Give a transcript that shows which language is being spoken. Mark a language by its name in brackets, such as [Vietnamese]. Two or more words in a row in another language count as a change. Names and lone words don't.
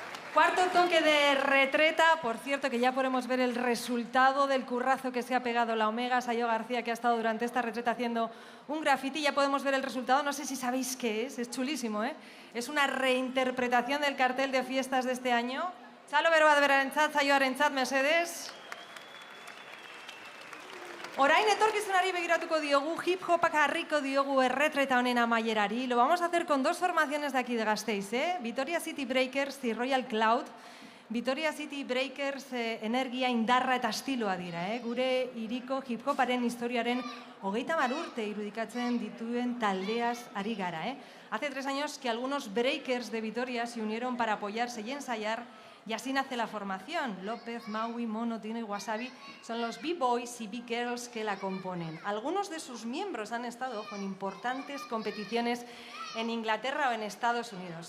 [Spanish] Cuarto toque de retreta. Por cierto, que ya podemos ver el resultado del currazo que se ha pegado la Omega. Sayo García, que ha estado durante esta retreta haciendo un graffiti. Ya podemos ver el resultado. No sé si sabéis qué es chulísimo, ¿eh? Es una reinterpretación del cartel de fiestas de este año. [Basque] Txalo bero bat berarentzat, Saioarentzat, mesedez. Orain etorkizunari begiratuko diogu, hip-hopak harriko diogu erretreta honen amaierari. [Spanish] Lo vamos a hacer con dos formaciones de aquí de Gasteiz, ¿eh? Vitoria City Breakers y Royal Cloud. [Basque] Vitoria City Breakers energia, indarra eta estiloa dira, ¿eh? Gure hiriko hip-hoparen historiaren 30 urte irudikatzen dituen taldeaz ari gara, ¿eh? [Spanish] Hace 3 años que algunos breakers de Vitoria se unieron para apoyarse y ensayar. Y así nace la formación. López, Maui, Mono, Tino y Wasabi son los B-Boys y B-Girls que la componen. Algunos de sus miembros han estado con importantes competiciones en Inglaterra o en Estados Unidos.